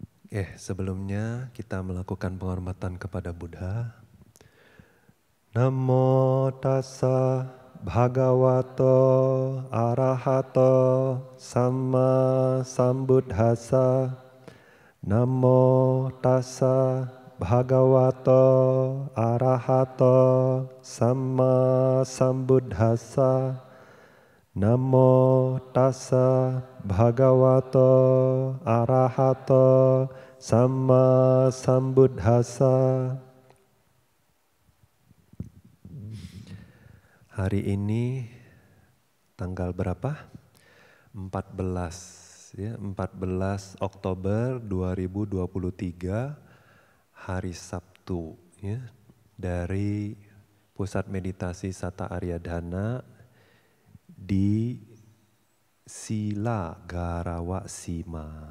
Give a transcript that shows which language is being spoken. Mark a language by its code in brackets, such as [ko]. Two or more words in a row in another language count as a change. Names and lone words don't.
[id] Sebelumnya kita melakukan penghormatan kepada Buddha. [pi] Namo tassa bhagavato arahato samma sambuddhassa. Namo tassa bhagavato arahato samma sambuddhassa. Namo tassa bhagavato arahato samma sambuddhassa. [id] Hari ini tanggal berapa? 14 ya, 14 Oktober 2023, hari Sabtu ya, dari Pusat Meditasi Satta Aryadhana di Sila Garawa Sima.